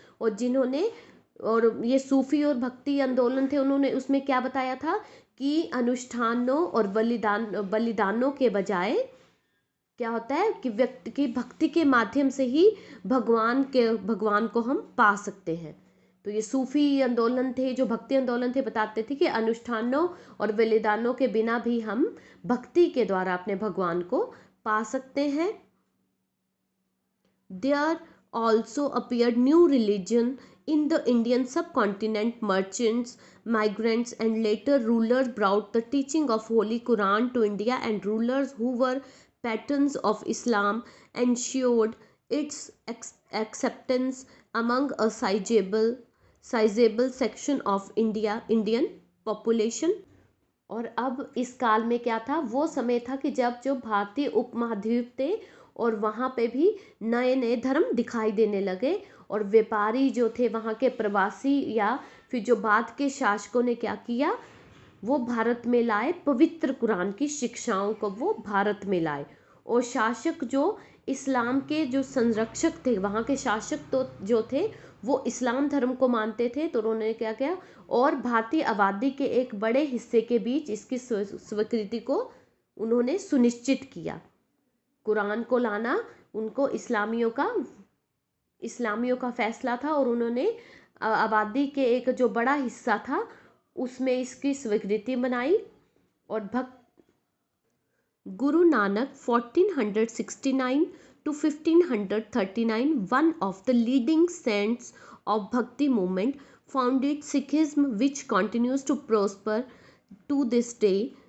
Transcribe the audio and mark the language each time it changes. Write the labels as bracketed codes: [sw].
[hi] और जिन्होंने, और ये सूफी और भक्ति आंदोलन थे, उन्होंने उसमें क्या बताया था कि अनुष्ठानों और बलिदानों के बजाय क्या होता है कि व्यक्ति की भक्ति के माध्यम से ही भगवान को हम पा सकते हैं. तो ये सूफी आंदोलन थे, जो भक्ति आंदोलन थे, बताते थे कि अनुष्ठानों और बलिदानों के बिना भी हम भक्ति के द्वारा अपने भगवान को पा सकते हैं. [en] There also appeared new religion in the Indian subcontinent. Merchants, migrants and later rulers brought the teaching of Holy Quran to India, and rulers who were patrons of Islam ensured its acceptance among a sizable section of Indian population. [hi] और अब इस काल में क्या था, वो समय था कि जब जो भारतीय उपमहाद्वीप थे और वहाँ पे भी नए नए धर्म दिखाई देने लगे. और व्यापारी जो थे वहाँ के प्रवासी या फिर जो बाद के शासकों ने क्या किया, वो भारत में लाए पवित्र कुरान की शिक्षाओं को, वो भारत में लाए. और शासक जो इस्लाम के जो संरक्षक थे, वहाँ के शासक तो जो थे वो इस्लाम धर्म को मानते थे. तो उन्होंने क्या किया, और भारतीय आबादी के एक बड़े हिस्से के बीच इसकी स्वीकृति को उन्होंने सुनिश्चित किया. कुरान को लाना उनको इस्लामियों का फैसला था. और उन्होंने आबादी के एक जो बड़ा हिस्सा था उसमें इसकी स्वीकृति बनाई. [en] और Guru Nanak 1469 to 1539, one of the leading saints of Bhakti movement, founded Sikhism, which continues to prosper to this day.